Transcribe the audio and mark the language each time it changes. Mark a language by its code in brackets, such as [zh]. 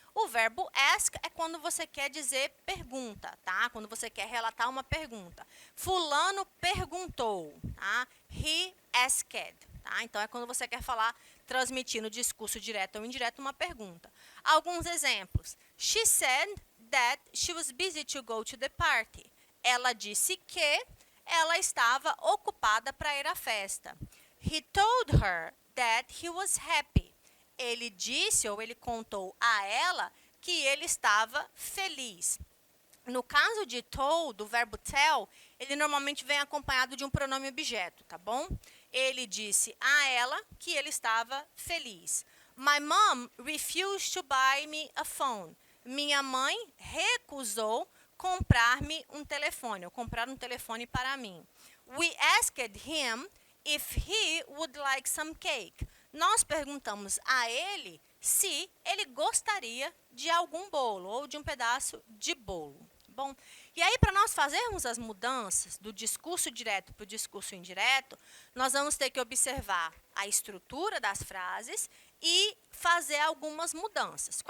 [pt] O verbo ask é quando você quer dizer pergunta, tá? Quando você quer relatar uma pergunta. Fulano perguntou, tá? [en] He asked, [pt] tá? Então, é quando você quer falar, transmitir no discurso direto ou indireto uma pergunta. Alguns exemplos. [en] She said that she was busy to go to the party. [pt] Ela disse que ela estava ocupada para ir à festa. [en] He told her that he was happy. [pt] Ele disse ou ele contou a ela que ele estava feliz. No caso de told, o verbo tell, ele normalmente vem acompanhado de um pronome objeto, tá bom? Ele disse a ela que ele estava feliz. [en] My mom refused to buy me a phone. [pt] Minha mãe recusou comprar-me um telefone, ou comprar um telefone para mim. [en] We asked him if he would like some cake. [pt] Nós perguntamos a ele se ele gostaria de algum bolo ou de um pedaço de bolo. Bom, e aí, para nós fazermos as mudanças do discurso direto para o discurso indireto, nós vamos ter que observar a estrutura das frases e fazer algumas mudanças.